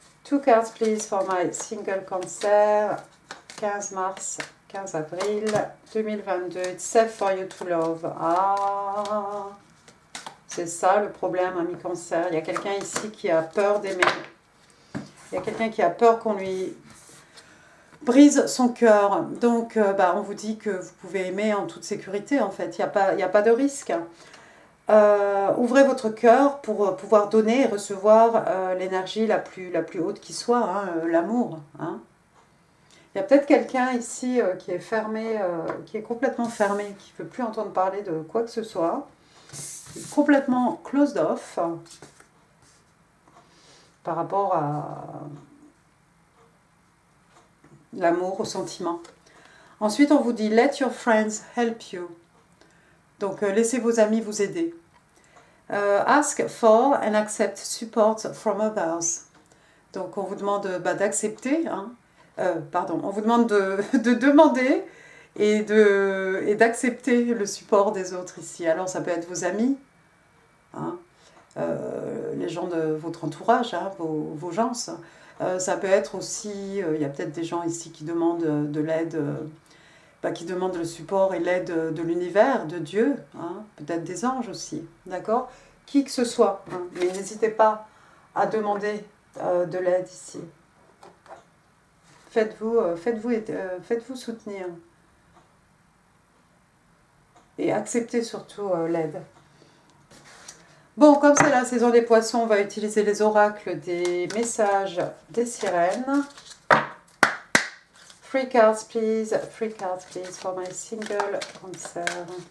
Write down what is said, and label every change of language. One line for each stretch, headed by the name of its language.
English: 2 cards, please, for my single cancer.
French: 15 mars, 15 avril 2022.
English: It's safe for you to love.
French: Ah, c'est ça le problème, ami cancer. Il y a quelqu'un ici qui a peur d'aimer. Il y a quelqu'un qui a peur qu'on lui brise son cœur. Donc, on vous dit que vous pouvez aimer en toute sécurité, en fait. Il n'y a pas de risque. Ouvrez votre cœur pour pouvoir donner et recevoir l'énergie la plus haute qui soit, hein, l'amour. Hein. Il y a peut-être quelqu'un ici qui est fermé, qui est complètement fermé, qui ne veut plus entendre parler de quoi que ce soit, qui est complètement
English: closed off
French: par rapport à l'amour, au sentiment. Ensuite, on vous dit «
English: Let your friends help you ».
French: Donc, laissez vos amis vous aider.
English: Ask for and accept support from others.
French: Donc, on vous demande d'accepter, hein. On vous demande de demander et d'accepter le support des autres ici. Alors, ça peut être vos amis, hein, les gens de votre entourage, hein, vos gens. Ça peut être aussi, il y a peut-être des gens ici qui demandent de l'aide, qui demandent le support et l'aide de l'univers, de Dieu, hein, peut-être des anges aussi, d'accord? Qui que ce soit, hein, mais n'hésitez pas à demander de l'aide ici. Faites-vous soutenir. Et acceptez surtout l'aide. Bon, comme c'est la saison des poissons, on va utiliser les oracles des messages des sirènes.
English: 3 cards, please. 3 cards, please, for my single cancer.